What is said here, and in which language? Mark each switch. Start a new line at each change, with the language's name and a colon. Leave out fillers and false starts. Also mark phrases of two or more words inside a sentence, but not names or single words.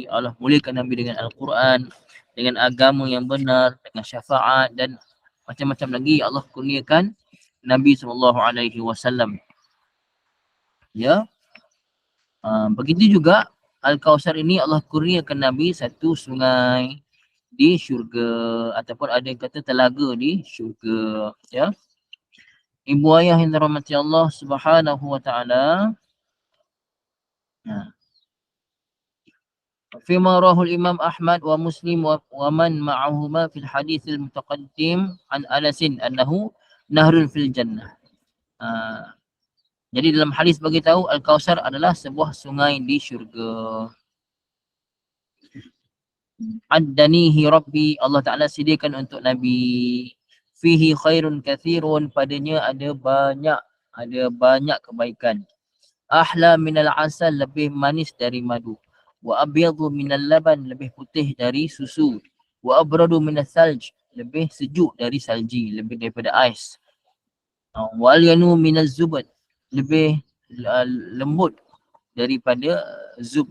Malay: Allah muliakan Nabi dengan Al-Quran, dengan agama yang benar, dengan syafaat dan macam-macam lagi Allah kurniakan Nabi SAW. Ya. Begitu juga Al-Kautsar ini Allah kurniakan Nabi satu sungai di syurga ataupun ada yang kata telaga di syurga ya. Ibu ayah yang dirahmati Allah
Arabic: سبحانه وتعالى. فيما رواه الإمام أحمد ومسلم ومن معهما في الحديث المتقدم عن أنس أنه نهر في الجنة.
Malay: Jadi dalam hadis bagi tahu Al-Kautsar adalah sebuah sungai di syurga.
Arabic: وعدنيه ربي,
Malay: Allah Ta'ala sediakan untuk Nabi.
Arabic: فيه خير كثير,
Malay: padanya ada banyak kebaikan.
Arabic: أحلى من العسل,
Malay: lebih manis dari madu.
Arabic: وأبيض من اللبن,
Malay: lebih putih dari susu.
Arabic: وأبرد من الثلج,
Malay: lebih sejuk dari salji, lebih daripada ais.
Arabic: وألين من الزبد,
Malay: lebih lembut daripada zub.